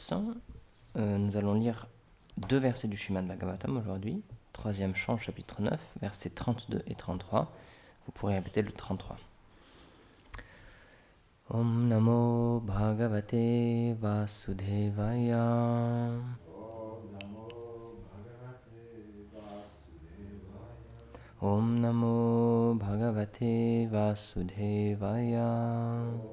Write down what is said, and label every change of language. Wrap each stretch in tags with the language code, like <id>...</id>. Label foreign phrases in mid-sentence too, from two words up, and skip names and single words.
<fr>tous. Nous allons lire 2 versets du Srimad Bhagavatam aujourd'hui. 3e chant, chapitre 9, versets 32 et 33. Vous pourrez répéter le 33.</fr> <sa>Om Namo Bhagavate Vasudevaya. Om Namo Bhagavate Vasudevaya.</sa>